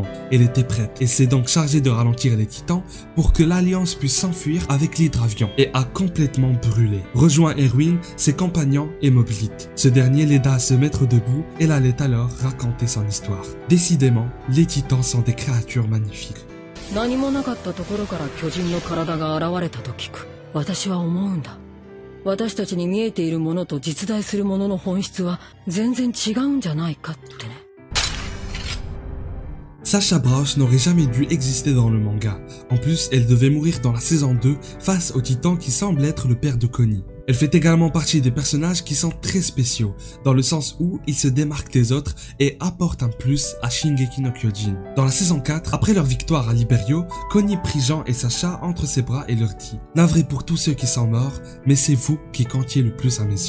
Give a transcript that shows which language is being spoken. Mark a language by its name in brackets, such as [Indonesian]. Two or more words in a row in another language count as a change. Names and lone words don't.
[French] Elle était prête et s'est donc chargée de ralentir les titans pour que l'Alliance puisse s'enfuir avec l'hydravion et a complètement brûlé. Rejoint Erwin, ses compagnons et Moblith. Ce dernier l'aida à se mettre debout et l'allait alors raconter son histoire. Décidément, les titans sont des créatures magnifiques. [Japanese] 何もなかったところから巨人の体が現れたと聞く。私は思うんだ。私たちに見えているものと実在するものの本質は全然違うんじゃないかってね。 [French] Sasha Braus n'aurait jamais dû exister dans le manga. En plus, elle devait mourir dans la saison 2 face au titan qui semble être le père de Connie. Elle fait également partie des personnages qui sont très spéciaux, dans le sens où ils se démarquent des autres et apportent un plus à Shingeki no Kyojin. Dans la saison 4, après leur victoire à Liberio, Connie prit Jean et Sasha entre ses bras et leur dit « Navré pour tous ceux qui sont morts, mais c'est vous qui comptiez le plus à mes yeux.